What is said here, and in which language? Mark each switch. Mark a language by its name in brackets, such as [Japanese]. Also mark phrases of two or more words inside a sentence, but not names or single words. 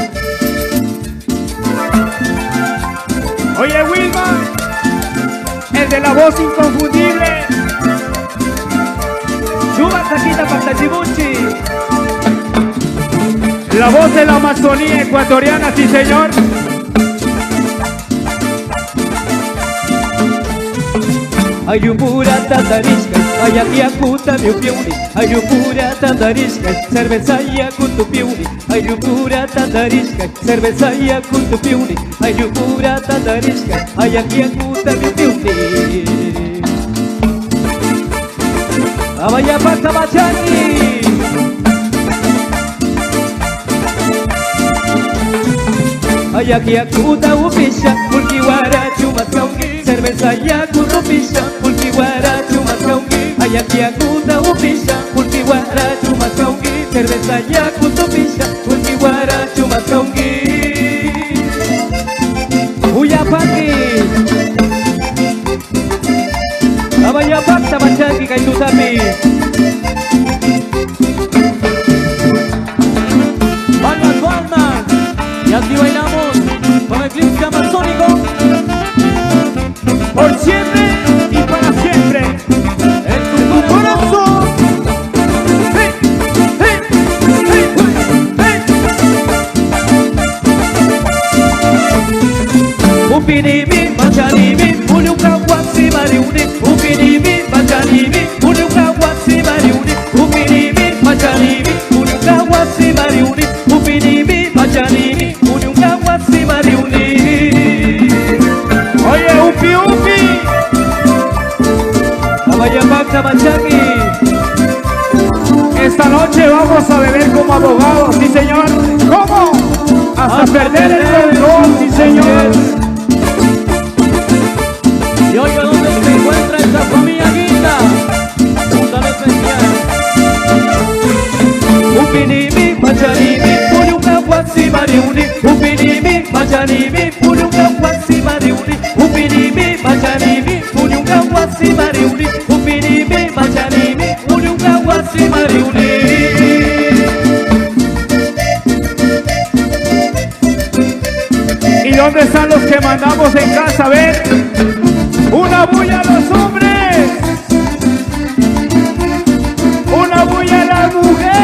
[Spanish] Oye, Wilma, el de la voz inconfundible. Suba taquita para Chibuchi. La voz de la Amazonía ecuatoriana, sí señor. [Quechua] Ayupura tatarishka, ayakiakuta mi piuni. Ayupura tatarishka, cerveza yakutu piuni. Ayupura tatarishka, cerveza yakutu piuni. Ayupura tatarishka, ayakiakuta mi piuni. Abaya pata bachani. Ayakiakuta upisha, kulkiwara chumaskauki. Cerveza yakutu pisha, kulkiwara chumaskauki. Ayakiakuta upisha, kulkiwara chumaskauki. Cerveza yakutu pisha, kulkiwara chumaskauki. Uyapaki. Abaya pata bachani kay tutapi. [Spanish] Palmas, palmas. Y así bailamos con el clip amazónico. Por siempre y para siempre. En tu corazón. ¡Hey! ¡Hey! ¡Hey! ¡Hey! [Quechua] Upinimi, machanimi, ulukawasi mariuni. Upinimi, machanimi, ulukawasi mariuni. Upinimi, machanimi, ulukawasi mariuni. Upinimi, machanimi, ulukawasi mariuni. [Spanish] Oye, Upi, Upi. [Quechua] Abayapakta machaki. [Spanish] Esta noche vamos a beber como abogados, sí señor. ¿Cómo? Hasta perder el control, sí señor. Y oiga dónde se encuentra esa familia guinda. Un saludo especial. [Quechua] Upinimi, machanimi, ulukawasi mariuni. Upinimi, machanimi, ulukawasi mariuni. Upinimi, machanimi, ulukawasi mariuni. Upinimi, machanimi, ulukawasi mariuni. [Spanish] ¿Y dónde están los que mandamos en casa? A ver, una bulla a los hombres, una bulla a las mujeres.